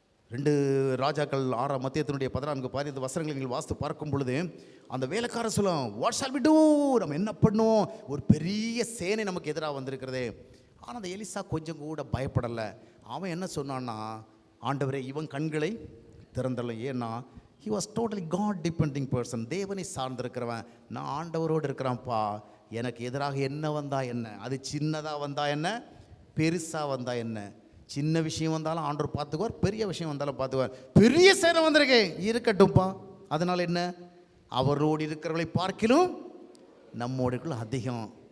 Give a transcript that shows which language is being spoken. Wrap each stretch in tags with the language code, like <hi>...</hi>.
<ta>2 ராஜாக்கள் 6ஆம் அத்தியாயத்தினுடைய 14-15 வசனங்களை நீங்கள் வாசித்து பார்க்கும் பொழுது அந்த வேலைக்காரன் சொல்லும்,</ta> <en>what shall we do,</en> <ta>நம்ம என்ன பண்ணுவோம், ஒரு பெரிய சேனை நமக்கு எதிராக வந்திருக்கிறதே. ஆனால் அந்த எலிசா கொஞ்சம் கூட பயப்படலை. அவன் என்ன சொன்னான்னா, ஆண்டவரே இவன் கண்களை திறந்தல. ஏன்னா</ta> <en>he was totally God depending person.</en> <ta>தேவனை சார்ந்திருக்கிறவன். நான் ஆண்டவரோடு இருக்கிறான்ப்பா, எனக்கு எதிராக என்ன வந்தா என்ன, அது சின்னதாக வந்தா என்ன, பெருசாக வந்தா என்ன, சின்ன விஷயம் வந்தாலும் ஆண்டவர் பார்த்துக்குவார், பெரிய விஷயம் வந்தாலும் பார்த்துக்குவார். பெரிய சேரம் வந்திருக்கேன், இருக்கட்டும்ப்பா. அதனால் என்ன, அவரோடு இருக்கிறவர்களை பார்க்கிலும் நம்மோடுக்குள்ள அதிகம்.</ta>